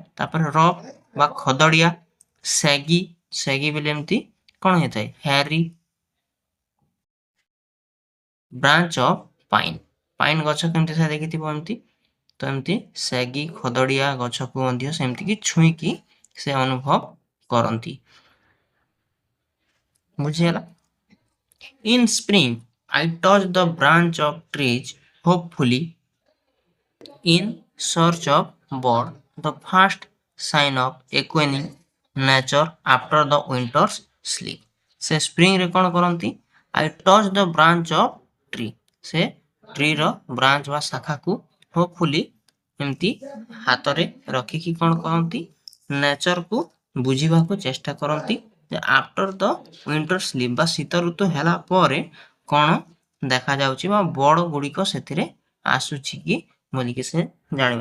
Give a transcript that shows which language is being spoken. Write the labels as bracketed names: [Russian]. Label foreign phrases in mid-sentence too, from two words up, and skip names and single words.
[Odia] ତାପରେ ରବ୍ ବା ଖଦଡ଼ିଆ, ସ୍ୟାଗି, ସ୍ୟାଗି ବୋଲି ଏମିତି କ'ଣ ହେଇଥାଏ, [English] hairy branch of pine, [Odia] ପାଇନ୍ ଗଛ କେମିତି ଥାଏ ଦେଖିଥିବ ଏମିତି, ତ ଏମିତି ସ୍ୟାଗି ଖଦଡ଼ିଆ ଗଛକୁ ମଧ୍ୟ ସେମିତିକି ଛୁଇଁକି ସେ ଅନୁଭବ କରନ୍ତି। ବୁଝିଗଲା। [English] In spring, I touch the branch of trees, hopefully in search of bird, the first sign of awakening nature after the winter's sleep. [Odia] ସେ ସ୍ପ୍ରିଂରେ କ'ଣ କରନ୍ତି, [English] I touch the branch of tree, [Odia] ସେ ଟ୍ରିର ବ୍ରାଞ୍ଚ ବା ଶାଖାକୁ ହୋପଫୁଲି ଏମିତି ହାତରେ ରଖିକି କ'ଣ କରନ୍ତି, ନେଚରକୁ ବୁଝିବାକୁ ଚେଷ୍ଟା କରନ୍ତି ଯେ [English] after the winter sleep [Odia] ବା ଶୀତ ଋତୁ ହେଲା ପରେ କ'ଣ ଦେଖାଯାଉଛି ବା ବଡ଼ ଗୁଡ଼ିକ ସେଥିରେ ଆସୁଛି କି ବୋଲିକି ସେ ଜାଣିବେ।